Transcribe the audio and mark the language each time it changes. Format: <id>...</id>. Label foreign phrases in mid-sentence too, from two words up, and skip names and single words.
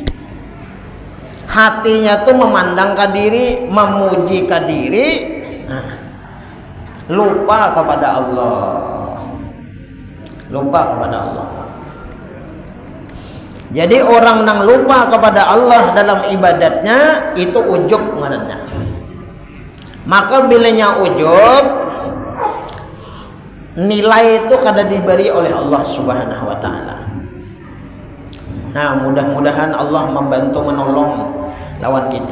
<id>Hatinya tuh memandang ke diri, memuji ke diri, lupa kepada Allah. Lupa kepada Allah. Jadi orang yang lupa kepada Allah dalam ibadatnya itu ujub ngaranna. Maka bilanya ujub, nilai itu kada diberi oleh Allah</id> <ar>Subhanahu wa taala.</ar> <id>Mudah-mudahan Allah membantu menolong lawan kita.</id>